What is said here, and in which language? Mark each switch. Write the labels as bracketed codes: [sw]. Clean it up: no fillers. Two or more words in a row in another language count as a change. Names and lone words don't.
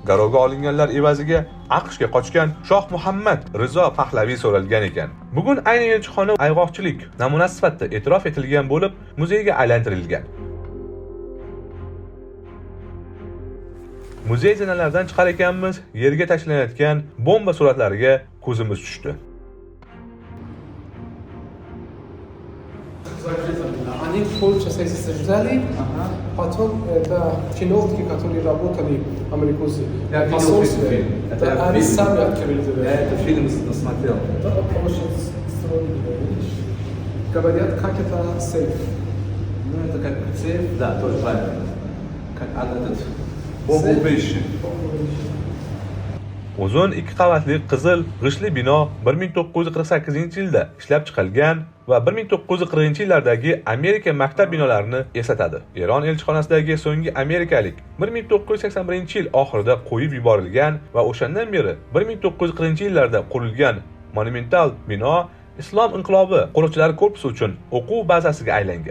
[uz] Garovga olinganlar evaziga AQShga qochgan Shoh Muhammad Rizo Pahlaviy so'ralgan ekan. Bugun ayni elchixona ayg'oqchilik namunasi sifatida e'tirof etilgan bo'lib, muzeyga aylantirilgan. Muzey zinalaridan chiqar ekanmiz, yerga tashlanayotgan bomba suratlariga ko'zimiz tushdi. [ru] Они полчаса ждали, потом это чиновники, которые работали в Америкосе, посольстве, они сами открыли дверь. Я этот фильм смотрел. Да, очень стройно, видишь? Говорят, как это сейф. Ну, это как сейф, да, тоже правильно. Как этот бомбоубежище. [uz] Uzun 2 qavatli qizil g'ishtli bino 1948-yilda ishlab chiqilgan va 1940-yillardagi Amerika maktab binolarini eslatadi. Eron elchixonasidagi so'nggi amerikalik 1981-yil oxirida qo'yib yuborilgan va o'shandan beri 1940-yillarda qurilgan monumental bino Islom inqilobi qo'riqchilari korpusi uchun o'quv bazasiga aylangan.